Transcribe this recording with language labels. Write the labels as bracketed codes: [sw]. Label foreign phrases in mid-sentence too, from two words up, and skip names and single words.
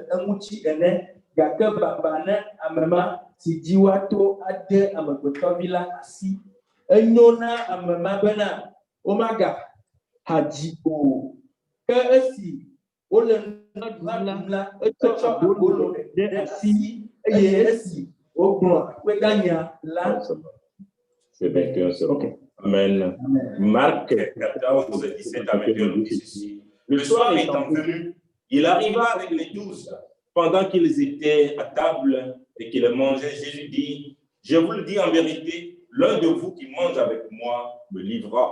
[ee] eŋuti ene gake baba ne amema si dzi woato ade amegbetɔvi la asi enyo na amema bena womaga hadzi o ke esi wole nuɖum la etsɔ abolo ɖe asi eye esi wogblɔ kpegãnya la. [fr] C'est 21, c'est OK. Amen. Marc 14, 17 à 21 nous dit ceci. Le soir étant venu, il arriva avec les 12. Pendant qu'ils étaient à table et qu'ils mangeaient, Jésus dit, je vous le dis en vérité, l'un de vous qui mange avec moi me livrera.